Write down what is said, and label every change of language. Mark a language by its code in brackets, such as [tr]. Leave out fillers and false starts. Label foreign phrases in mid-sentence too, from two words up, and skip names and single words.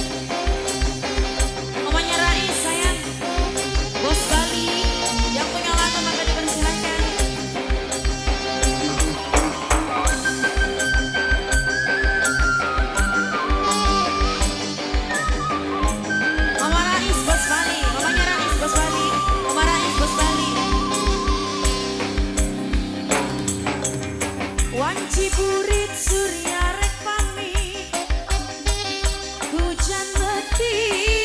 [id] Mamanya Rais sayang. Bos Bali yang punya lagu maka dipersilakan. Mama Rais Bos Bali, mamanya Rais Bos Bali, Mama Rais Bos Bali. [su] Wanci burit surya rek pamit, hujan mati.